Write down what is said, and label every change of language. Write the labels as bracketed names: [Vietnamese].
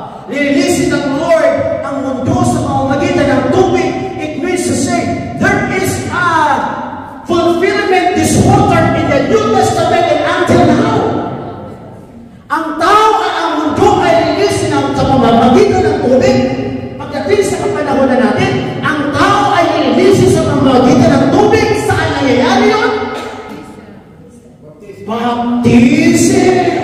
[Filipino] Lililisin ng Lord ang mundo sa pamamagitan ng tubig. [English] It means to say, there is a fulfillment this water in the New Testament and until now. [Filipino] Ang tao at ang mundo ay lililisin sa pamamagitan ng tubig. Pagdating sa kapanahon na natin, ang tao ay lililisin sa pamamagitan ng tubig. Saan nangyayari yun? Baptism.